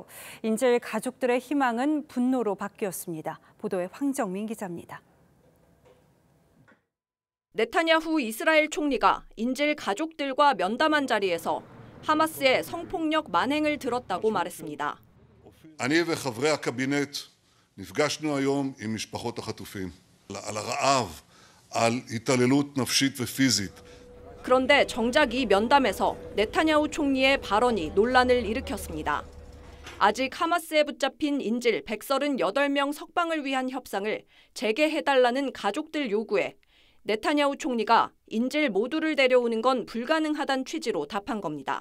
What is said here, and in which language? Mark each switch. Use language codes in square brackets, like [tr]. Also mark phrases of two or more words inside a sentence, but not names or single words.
[ko] 인질 가족들의 희망은 분노로 바뀌었습니다. 보도에 황정민 기자입니다. 네타냐후 이스라엘 총리가 인질 가족들과 면담한 자리에서 하마스의 성폭력 만행을 들었다고 말했습니다. [he] אני וחברי הקבינט נפגשנו היום עם משפחות החטופים על הרעב, על התעללות נפשית ופיזית. [ko] 그런데 정작 이 면담에서 네타냐후 총리의 발언이 논란을 일으켰습니다. 아직 하마스에 붙잡힌 인질 138명 석방을 위한 협상을 재개해달라는 가족들 요구에 네타냐후 총리가 인질 모두를 데려오는 건 불가능하다는 취지로 답한 겁니다.